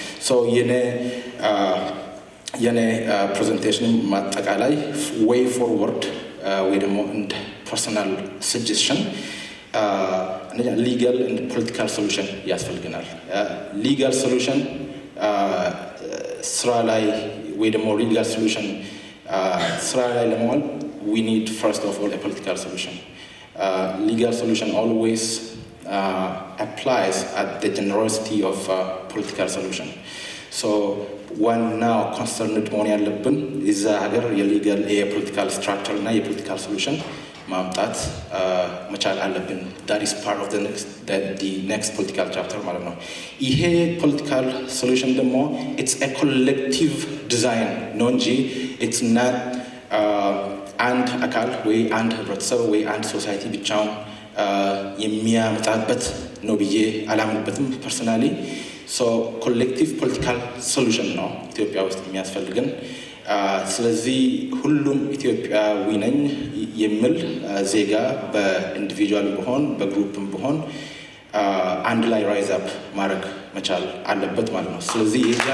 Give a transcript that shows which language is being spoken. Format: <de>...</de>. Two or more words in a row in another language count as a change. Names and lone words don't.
<am>የኔ ፕሬዘንቴሽን ማጠቃላይ</am> <en>way forward</en> <am>ወይ ደግሞ እንደ</am> <en>personal suggestion legal and political solution</en> <am>ያስፈልገናል።</am> <en>legal solution</en> <am>ስራ ላይ ወይ ደግሞ</am> <en>legal solution</en> <am>ስራ ላይ ለመዋል</am> <en>we need first of all a political solution. Legal solution always applies at the generosity of political solution.</en> <am>ዋናው ኮንሰርንድ መሆን ያለብን እዛ ሀገር የሊጋል የፖለቲካል ስትራክቸር እና የፖለቲካል ሶሉሽን ማምጣት መቻል አለብን።</am> <en>that is part of the next political chapter</en> <am>ማለት ነው። ይሄ</am> <en>political solution ደግሞ it's a collective design</en> <am>ነው እንጂ</am> <en>it's not</en> <am>አንድ አካል ወይ አንድ ህብረተሰብ ወይ አንድ ሶሳይቲ ብቻውን የሚያመጣበት ነው ብዬ አላምንበትም ፐርሰናሊ።</am> <en>collective political solution</en> <am>ነው ኢትዮጵያ ውስጥ የሚያስፈልገን። ስለዚህ ሁሉም ኢትዮጵያዊ ነኝ የሚል ዜጋ በኢንዲቪጁዋል ቢሆን በግሩፕም ቢሆን አንድ ላይ</am> <en>rise up</en> <am>ማድረግ መቻል አለበት ማለት ነው። ስለዚህ</am>